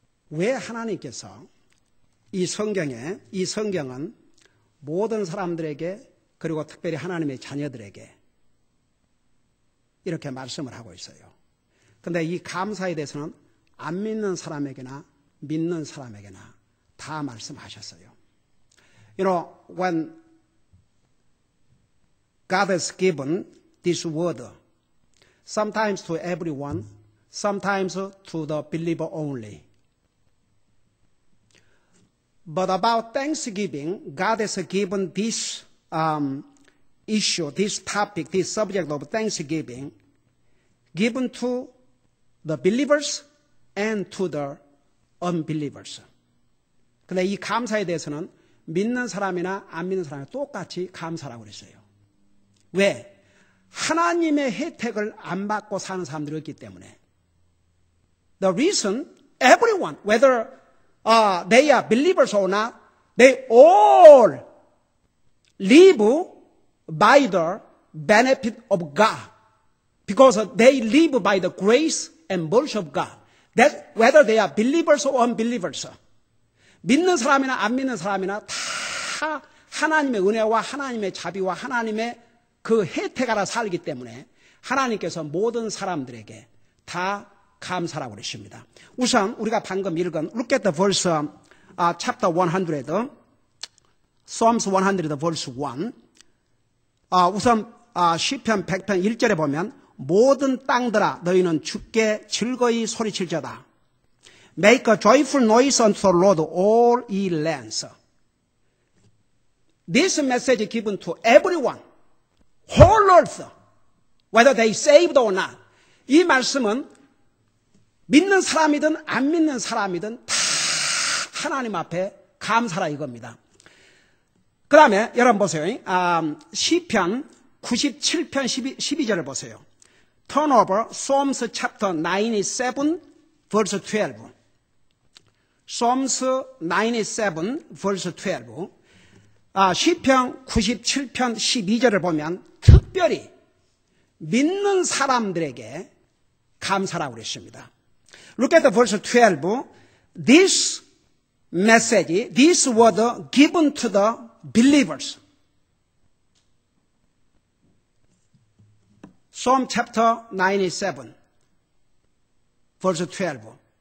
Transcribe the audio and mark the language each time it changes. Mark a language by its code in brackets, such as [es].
[ko] 왜 하나님께서 이 성경은 모든 사람들에게 그리고 특별히 하나님의 자녀들에게 이렇게 말씀을 하고 있어요. 그런데 이 감사에 대해서는 안 믿는 사람에게나 믿는 사람에게나 다 말씀하셨어요. [en] You know, when God has given this word, sometimes to everyone, sometimes to the believer only. But about Thanksgiving, God has given this issue, this topic, this subject of Thanksgiving, given to the believers and to the unbelievers. [ko] 근데 이 감사에 대해서는 믿는 사람이나 안 믿는 사람이 똑같이 감사라고 그랬어요. 왜? 하나님의 혜택을 안 받고 사는 사람들이 있기 때문에. [en] The reason everyone, whether they are believers or not, they all live by the benefit of God. Because they live by the grace and mercy of God. That whether they are believers or unbelievers. [ko] 믿는 사람이나 안 믿는 사람이나 다 하나님의 은혜와 하나님의 자비와 하나님의 그 혜택 아래 살기 때문에 하나님께서 모든 사람들에게 다 감사라고 그러십니다. 우선 우리가 방금 읽은 [en] Look at the verse, chapter 100, Psalms 100, verse 1. [ko] 우선 시편 100편 1절에 보면 모든 땅들아 너희는 주께 즐거이 소리칠지어다. [en] Make a joyful noise unto the Lord, all ye lands. This message is given to everyone, whole earth, whether they saved or not. [ko] 이 말씀은 믿는 사람이든 안 믿는 사람이든 다 하나님 앞에 감사라 이겁니다. 그 다음에 여러분 보세요. 시편 97편 12절을 보세요. [en] Turn over Psalms chapter 97 verse 12. Psalms 97 verse 12. [ko] 시편 97편 12절을 보면 특별히 믿는 사람들에게 감사라고 그랬습니다. [en] Look at the verse 12. This message, this word given to the believers. Psalm chapter 97, verse 12.